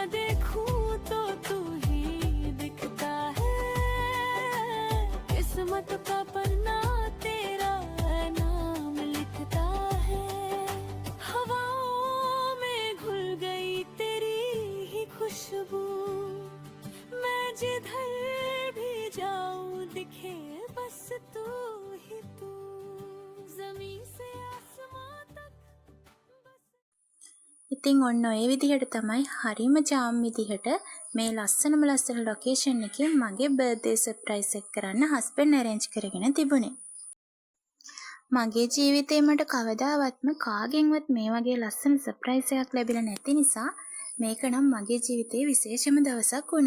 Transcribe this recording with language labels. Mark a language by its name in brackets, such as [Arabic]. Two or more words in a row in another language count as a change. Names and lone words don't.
[Hindi] देखूं तो तू ही दिखता है किस्मत का पन्ना तेरा नाम लिखता है हवाओं में घुल गई तेरी ही खुशबू मैं जिधर भी जाऊं दिखे बस तू ही तू [Sinhala] ඉතින් ඔන්න ඔය විදිහට තමයි හරිම ජාම් විදිහට මේ ලස්සනම ලස්සන ලොකේෂන් එකේ මගේ [English] birthday surprise [Sinhala] එක කරන්න [English] husband arrange [Sinhala] කරගෙන තිබුණේ. මගේ ජීවිතේ මට කවදාවත්ම කාගෙන්වත් මේ වගේ ලස්සන සර්ප්‍රයිස් එකක් ලැබිලා නැති නිසා මේක නම් මගේ ජීවිතේ විශේෂම දවසක් වුණා.